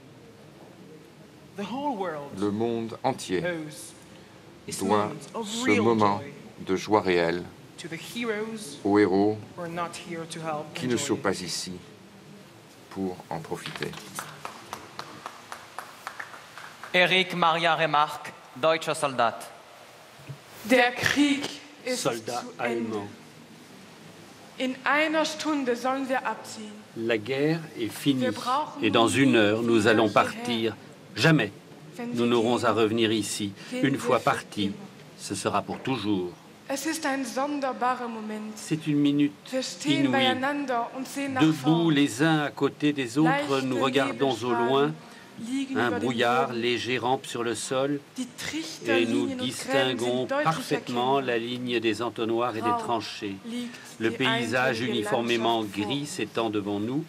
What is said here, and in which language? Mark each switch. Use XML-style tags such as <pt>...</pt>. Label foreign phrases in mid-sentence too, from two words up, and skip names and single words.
<fr>Le monde entier doit ce moment de joie réelle aux héros qui ne sont pas ici pour en profiter. Erich Maria Remarque,</fr> <de>deutscher Soldat. Der Krieg ist Soldat zu Ende.</de> <fr>allemand.</fr> <de>In einer Stunde sollen wir abziehen.</de> <fr>La guerre est finie et dans 1 heure, nous allons partir. Jamais nous n'aurons à revenir ici. Une fois partis, ce sera pour toujours.</fr> <de>Es ist ein sonderbarer Moment.</de> <fr>C'est une minute</fr> <de>Wir stehen</de> <fr>inouïe.</fr> <de>beieinander und sehen nach</de> <fr>Debout</fr> <de>vorn.</de> <fr>les uns à côté des autres, nous regardons au loin. Un brouillard léger rampe sur le sol et nous distinguons parfaitement la ligne des entonnoirs et des tranchées. Le paysage uniformément gris s'étend devant nous.</fr>